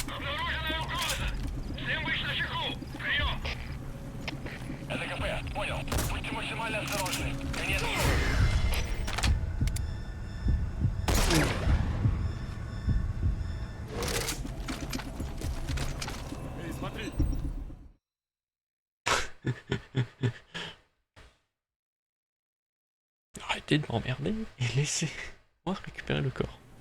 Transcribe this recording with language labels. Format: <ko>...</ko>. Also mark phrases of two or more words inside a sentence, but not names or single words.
<ru>Обнаружена угроза. Всем быть начеку. Прием. ЛКП, понял. Будьте максимально осторожны. Конец связи.</ru> <fr>Arrêtez de m'emmerder et laissez-moi récupérer le corps.</fr>